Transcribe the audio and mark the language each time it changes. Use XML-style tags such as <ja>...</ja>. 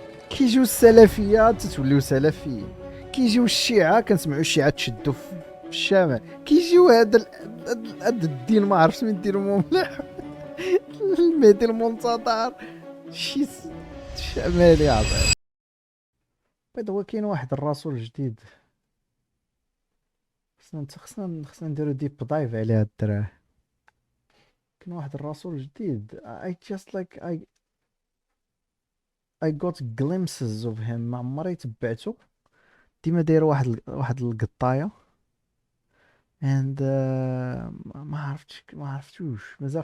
<ar>كيجيو السلفيه تتوليو سلفيين، كيجيو الشيعه كنسمعوا الشيعه تشدوا في الشمال، كيجيو هذا الدين ما عرفتش من ديرهم مليح. المهدي المنتظر شي شمالي عظيم. بعد هو كاين واحد الرسول جديد، خصنا نديرو ديب دايف على هاد الدراري. كاين واحد الرسول جديد</ar> <en>I just like I got glimpses of him.</en> <ar>ما عمري تبعته، ديما داير واحد القطايه and ما عرفتوش مازال.</ar>